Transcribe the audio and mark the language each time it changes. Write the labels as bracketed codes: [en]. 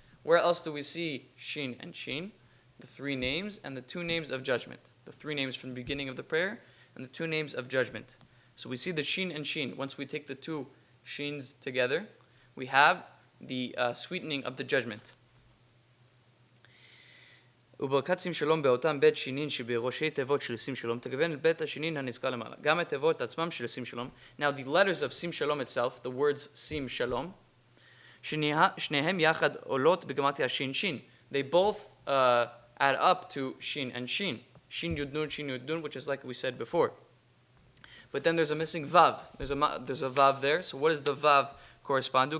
[en] Where else do we see Shin and Shin? The 3 names and the 2 names of judgment. The 3 names from the beginning of the prayer and the 2 names of judgment. So we see the Shin and Shin. Once we take the 2 Shins together, we have the sweetening of the judgment. [he] וברכת שים שלום באותם בית שינין שבראשי תיבות של שים שלום תגוון אל בית השינין הנזכר למעלה גם התיבות עצמם של שים שלום. [en] Now the letters of sim shalom itself, the words sim shalom, [he] שניהם יחד עולות בגמטריה שין שין. [en] They both add up to shin and shin. Shin yud nun, which is like we said before. But then there's a missing vav. There's a vav there. So what does the vav correspond to?